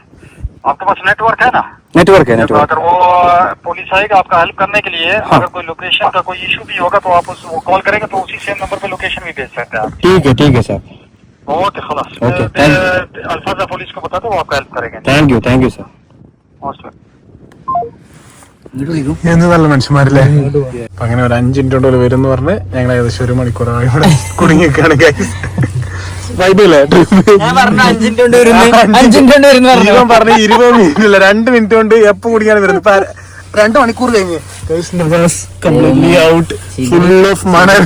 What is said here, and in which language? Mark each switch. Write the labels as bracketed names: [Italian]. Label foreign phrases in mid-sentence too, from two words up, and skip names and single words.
[Hindi] आपके पास नेटवर्क है ना? नेटवर्क है. अगर वो पुलिस आएगा आपका हेल्प करने के लिए, अगर कोई लोकेशन का कोई इशू भी होगा तो आप उसको कॉल करेंगे तो उसी सेम नंबर पे लोकेशन भी भेज सकते हैं आप. ठीक है सर. ओके खलास. अल्फाजा पुलिस को बता दो, वो आपका हेल्प करेंगे. [English] Thank you sir. [Malayalam] എന്ത് നല്ല മനുഷ്യന്മാരല്ലേ. അപ്പൊ അങ്ങനെ ഒരു 5 മിനിറ്റ് കൊണ്ട് വരും എന്ന് പറഞ്ഞ് ഞങ്ങൾ ഏകദേശം 1 മണിക്കൂറായി ഇവിടെ കുടുങ്ങിയൊക്കെയാണ് ഗൈസ്. വൈബല്ലേ ഞാൻ പറഞ്ഞു 5 മിനിറ്റ് കൊണ്ട് വരുന്നു 5 മിനിറ്റ് കൊണ്ട് വരുന്നു പറഞ്ഞു. ജീവൻ പറഞ്ഞ് 20 മിനിറ്റ് ഇല്ല 2 മിനിറ്റ് കൊണ്ട് എപ്പോ കുടിക്കാൻ വരുന്നത്. ഇപ്പൊ 2 മണിക്കൂർ കഴിഞ്ഞ് [English] completely out full of [Malayalam] മണൽ.